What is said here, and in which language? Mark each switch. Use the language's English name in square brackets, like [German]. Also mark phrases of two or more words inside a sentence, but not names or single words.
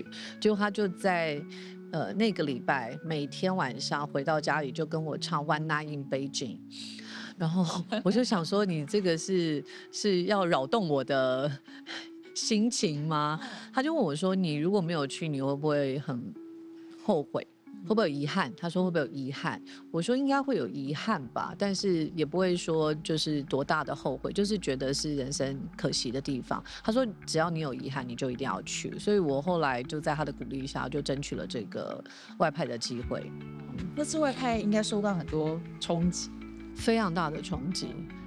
[Chinese] 結果他就在那個禮拜每天晚上回到家裡就跟我唱 One Night in Beijing，然後我就想說你這個是要擾動我的心情嗎？他就問我說你如果沒有去，你會不會很後悔？會不會有遺憾？他說會不會有遺憾？我說應該會有遺憾吧，但是也不會說就是多大的後悔，就是覺得是人生可惜的地方。他說只要你有遺憾，你就一定要去。所以我後來就在他的鼓勵下，就爭取了這個外派的機會。那次外派應該受到很多衝擊，非常大的衝擊。